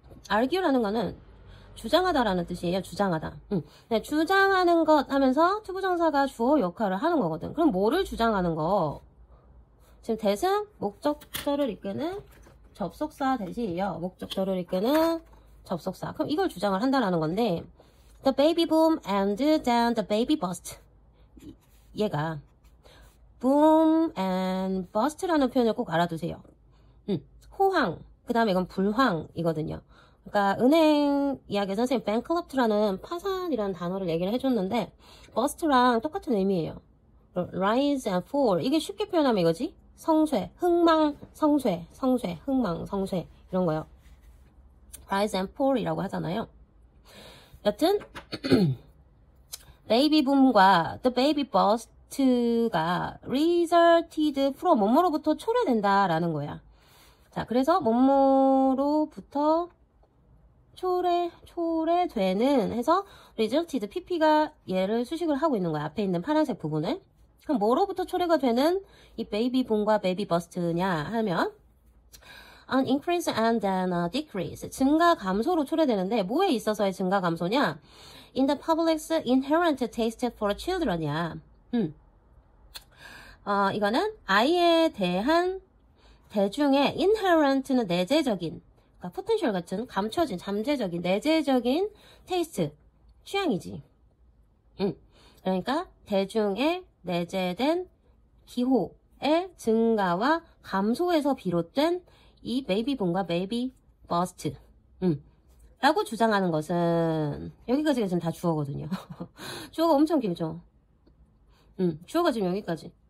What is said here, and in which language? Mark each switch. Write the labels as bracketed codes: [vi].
[ko] argue라는 거는 주장하다라는 뜻이에요. 주장하다. 네, 주장하는 것 하면서 투부정사가 주어 역할을 하는 거거든. 그럼 뭐를 주장하는 거? 지금 대승 목적절을 이끄는 접속사 대시예요. 목적절을 이끄는 접속사. 그럼 이걸 주장을 한다라는 건데 [en] the baby boom and then the baby bust. [ko] 얘가 [en] boom and bust [ko] 라는 표현을 꼭 알아두세요. 호황, 그 다음에 이건 불황이거든요. 그러니까 은행 이야기에 선생님 bankrupt라는 파산이라는 단어를 얘기를 해줬는데 bust랑 똑같은 의미예요. [en] rise and fall [ko] 이게 쉽게 표현하면 이거지. 성쇠, 흥망, 성쇠, 흥망, 성쇠 이런 거요. [en] rise and fall [ko] 이라고 하잖아요. 여튼 baby boom과 [en] the baby bust [ko] 가 [en] resulted from [ko] 뭐뭐로부터 초래된다라는 거야. 자, 그래서 뭐뭐로부터 초래되는 해서 resulted pp가 얘를 수식을 하고 있는 거야. 앞에 있는 파란색 부분을. 그럼 뭐로부터 초래가 되는 이 [en] baby boom과 baby bust냐 하면 an increase and then a decrease. [ko] 증가 감소로 초래되는데 뭐에 있어서의 증가 감소냐? [en] In the public's inherent taste for children이야. [ko] 이거는 아이에 대한 대중의 [en] inherent [ko] 는 내재적인 그러니까 [en] potential [ko] 같은 감춰진, 잠재적인, 내재적인 테이스트, 취향이지. 그러니까 대중의 내재된 기호의 증가와 감소에서 비롯된 이 [en] maybe boom [ko] 과 [en] maybe bust [ko] 라고 주장하는 것은 여기까지가 지금 다 주어거든요. 주어가 엄청 길죠. 주어가 지금 여기까지.